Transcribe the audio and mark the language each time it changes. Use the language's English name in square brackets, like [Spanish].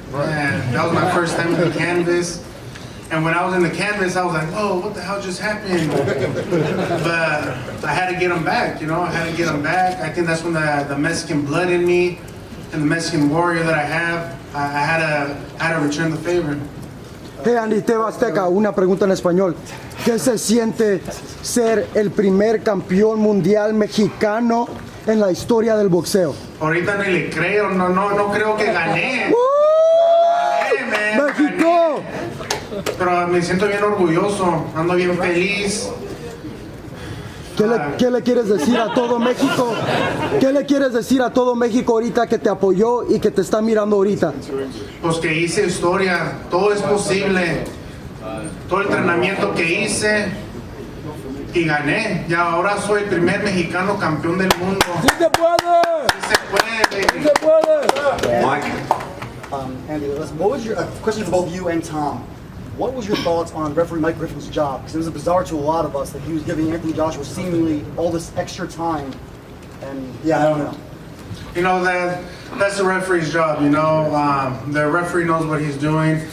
[English] Man, that was my first time in the canvas. And when I was in the canvas, I was like, oh, what the hell just happened? But I had to get him back, you know? I had to get him back. I think that's when the Mexican blood in me and the Mexican warrior that I have, I had to return the favor. [Spanish] Hey, Andy, Teo Azteca, una pregunta en español. ¿Qué se siente ser el primer campeón mundial mexicano en la historia del boxeo? Ahorita ni le creo, no creo que gané. Gané, man, ¡México! gané. Pero me siento bien orgulloso, ando bien feliz. ¿Qué le quieres decir a todo México? ¿Qué le quieres decir a todo México ahorita que te apoyó y que te está mirando ahorita? Pues que hice historia, todo es posible. Todo el entrenamiento que hice y gané. Ya ahora soy el primer mexicano campeón del mundo. ¡Sí se puede! Sí se puede, baby. ¡Sí se puede! [English] Mike? Andy, what was your question for both you and Tom? What was your thoughts on referee Mike Griffin's job? Because it was bizarre to a lot of us that he was giving Anthony Joshua seemingly all this extra time, and yeah, I don't know. You know, that's the referee's job, you know. The referee knows what he's doing.